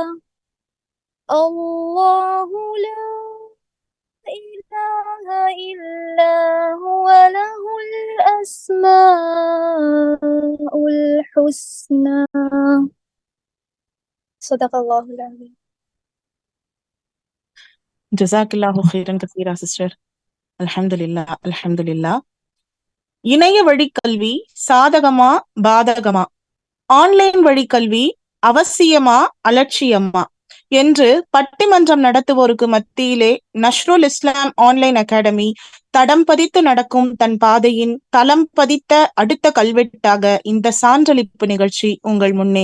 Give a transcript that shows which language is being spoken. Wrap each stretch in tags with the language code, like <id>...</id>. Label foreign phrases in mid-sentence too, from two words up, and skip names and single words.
<ar>الله لا إله إلا هو له الأسماء الحسنى. صدق الله العظيم. جزاك الله خيرا كثيرا</ar> <ta>சிஸ்டர்.</ta> <ar>الحمد لله الحمد لله.</ar> <ta>இணைய வழி கல்வி சாதகமா பாதகமா, ஆன்லைன் வழி கல்வி அவசியமா அலட்சியமா என்று பட்டிமன்றம் நடத்துவோருக்கு மத்தியிலே நஷ்ருல் இஸ்லாம் ஆன்லைன் அகாடமி தடம் பதித்து நடக்கும் தன் பாதையின் தளம் பதித்த அடுத்த கல்வெட்டாக இந்த சான்றளிப்பு நிகழ்ச்சி உங்கள் முன்னே.</ta>